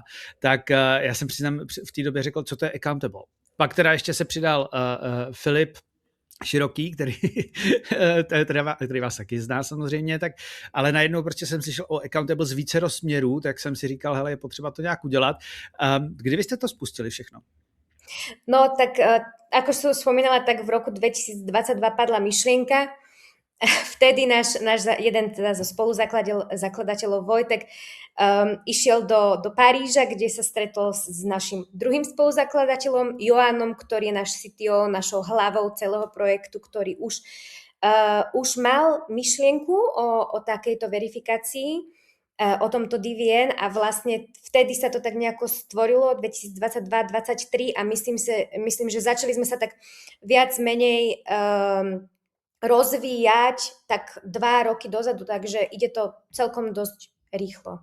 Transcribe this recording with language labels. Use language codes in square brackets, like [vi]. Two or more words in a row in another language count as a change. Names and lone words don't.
[cs] Tak já jsem přiznám v té době řekl, co to je Accountable. Pak teda ještě se přidal Filip Široký, který vás taky zná samozřejmě, tak, ale najednou prostě jsem slyšel o Accountable z vícero směrů, tak jsem si říkal, hele, je potřeba to nějak udělat. Kdy vy jste to spustili všechno? [sk] No tak ako som spomínala, tak v roku 2022 padla myšlienka. Vtedy náš jeden teda zo spoluzakladateľov Vojtek išiel do Paríža, kde sa stretol s našim druhým spoluzakladateľom Joánom, ktorý je náš CTO, našou hlavou celého projektu, ktorý už mal myšlienku o takejto verifikácii, o tomto DVN a vlastne vtedy sa to tak nejako stvorilo 2022-2023 a myslím, že začali sme sa tak viac menej rozvíjať tak 2 roky dozadu, takže ide to celkom dosť rýchlo.